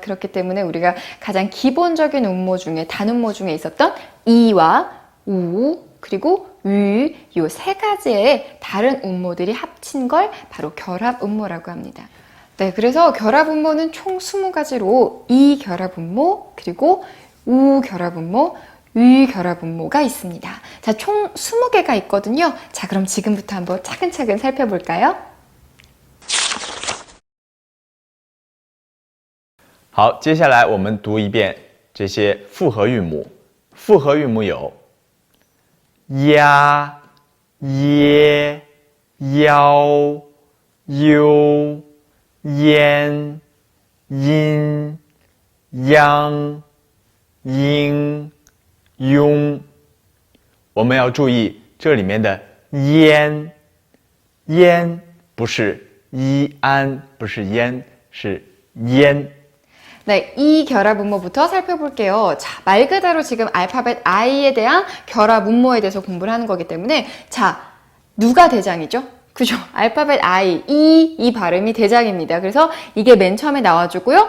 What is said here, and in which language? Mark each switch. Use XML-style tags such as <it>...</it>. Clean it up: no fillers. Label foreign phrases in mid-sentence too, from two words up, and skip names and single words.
<ko>그렇기 때문에 우리가 가장 기본적인 운모 중에, 단운모 중에 있었던 이와 우, 그리고 위, 이 3가지의 다른 운모들이 합친 걸 바로 결합 운모라고 합니다. 네, 그래서 결합 운모는 총 20가지로 이 결합 운모, 그리고 우 결합 운모, 위 결합 운모가 있습니다. 자, 총 20개가 있거든요. 자, 그럼 지금부터 한번 차근차근 살펴볼까요?</ko> <zh>好，接下来我们读一遍这些复合韵母。复合韵母有呀、耶、腰、优、烟、阴、央、应、庸。我们要注意这里面的烟，烟不是一安，不是烟，是烟。</zh> <ko>네, 이 결합 운모부터 살펴볼게요. 자, 말 그대로 지금 알파벳 I에 대한 결합 운모에 대해서 공부를 하는 거기 때문에 자, 누가 대장이죠? 그죠? 알파벳 I, 이 발음이 대장입니다. 그래서 이게 맨 처음에 나와주고요.</ko>